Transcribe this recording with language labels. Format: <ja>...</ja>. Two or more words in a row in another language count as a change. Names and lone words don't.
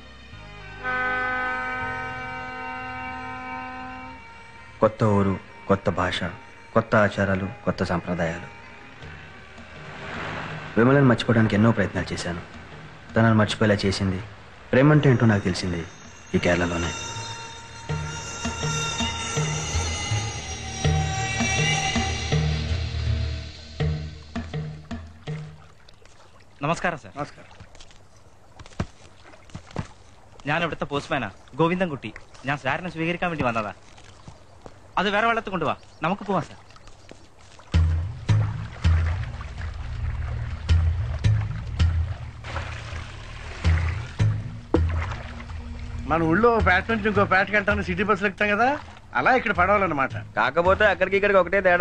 <te>కొత్త ఊరు, కొత్త భాష, కొత్త ఆచారాలు, కొత్త సంప్రదాయాలు. విమలను మర్చిపోవడానికి ఎన్నో ప్రయత్నాలు చేశాను. తనను మర్చిపోయేలా చేసింది, ప్రేమంటే ఏంటో నాకు తెలిసింది ఈ కేరళలోనే.</te> <ml>നമസ്കാരം സാർ. നമസ്കാരം. ഞാൻ ഇവിടുത്തെ പോസ്റ്റ്മാനാ, ഗോവിന്ദൻകുട്ടി. ഞാൻ സാറിനെ സ്വീകരിക്കാൻ വേണ്ടി വന്നതാ. അത് വേറെ വെള്ളത്തിൽ കൊണ്ടുപോവാ, നമുക്ക് പോവാം സാർ.</ml> <te>మన ఊళ్ళో పేట నుంచి ఇంకో పేటకి వెళ్తాను</te> <en>city buses</en> <te>ఎక్కుతాం కదా, అలా ఇక్కడ పడవాలన్నమాట. కాకపోతే అక్కడికి ఇక్కడికి ఒకటే తేడా.</te>